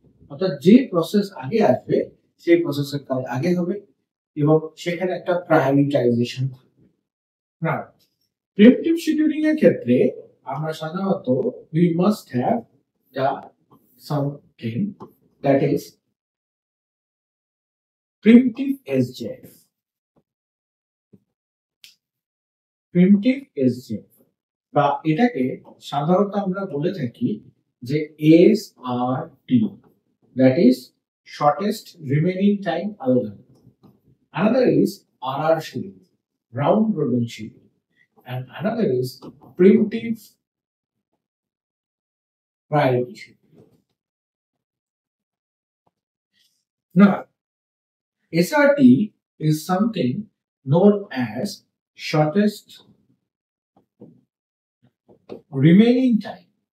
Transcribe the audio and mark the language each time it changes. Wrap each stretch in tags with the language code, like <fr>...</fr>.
<bn>অর্থাৎ যে প্রসেস আগে আসবে সেই প্রসেসের কাজ আগে হবে এবং সেখানে একটা প্রায়োরিটাইজেশন থাকবে। না, প্রিএম্পটিভ শিডিউলিং এর ক্ষেত্রে আমরা সাধারণত</bn> <en>we must have the something that is preemptive SJF.</en> <bn>Primitive এসজেএফ বা এটাকে সাধারণত আমরা বলে থাকি যে SRT,</bn> <en>that is shortest remaining time algorithm. Another is RR schedule, round robin schedule, and another is preemptive priority schedule. Now, SRT is something known as shortest remaining time.</en>